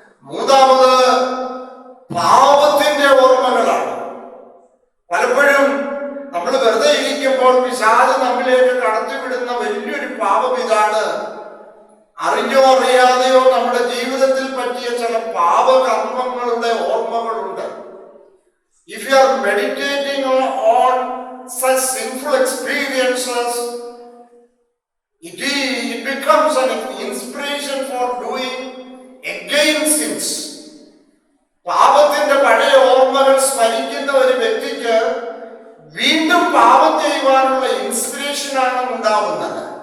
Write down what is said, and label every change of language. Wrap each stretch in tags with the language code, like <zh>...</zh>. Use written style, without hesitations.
<ml>മൂന്നാമത് പാപത്തിന്റെ ഓർമ്മകളാണ്. പലപ്പോഴും നമ്മൾ വെറുതെ ഇരിക്കുമ്പോൾ പിശാച് നമ്മിലേക്ക് കടത്തിവിടുന്ന വലിയൊരു പാപം ഇതാണ്. അറിഞ്ഞോ അറിയാതെയോ നമ്മുടെ ജീവിതത്തിൽ പറ്റിയ ചില പാപകർമ്മങ്ങളുടെ ഓർമ്മകളുണ്ട്.</ml> <en>If you are meditating on such sinful experiences, it becomes an inspiration for doing again sins.</en> <ml>പാപത്തിന്റെ പഴയ ഓർമ്മകൾ സ്മരിക്കുന്ന ഒരു വ്യക്തിക്ക് വീണ്ടും പാപം ചെയ്യുവാനുള്ള ഇൻസ്പിറേഷനാണ് ഉണ്ടാവുന്നത്.</ml>